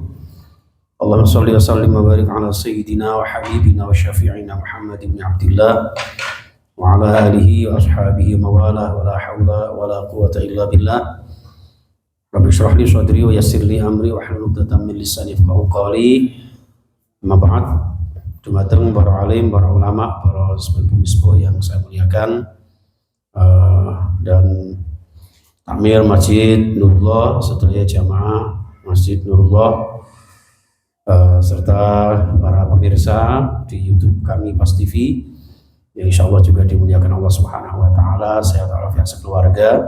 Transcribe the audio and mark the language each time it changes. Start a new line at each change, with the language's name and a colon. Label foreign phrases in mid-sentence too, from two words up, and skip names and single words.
Arabic: اللهم صل وسلم وبارك على سيدنا وحبيبنا وشفيعنا محمد بن عبد الله وعلى آله وأصحابه من والاه ولا حول ولا قوة إلا بالله. رب اشرح لي صدري ويسر لي أمري واحلل عقدة من لساني يفقهوا قولي. أما بعد.
Indonesian: Dumateng para alim, para ulama, para sepuh yang saya muliakan, dan takmir Masjid Nurullah, setelah jamaah Masjid Nurullah, serta para pemirsa di YouTube kami Pas TV yang
Arabic: إن شاء الله
Indonesian: juga dimuliakan
Arabic: الله سبحانه وتعالى,
Indonesian: sehat walafiat sekeluarga.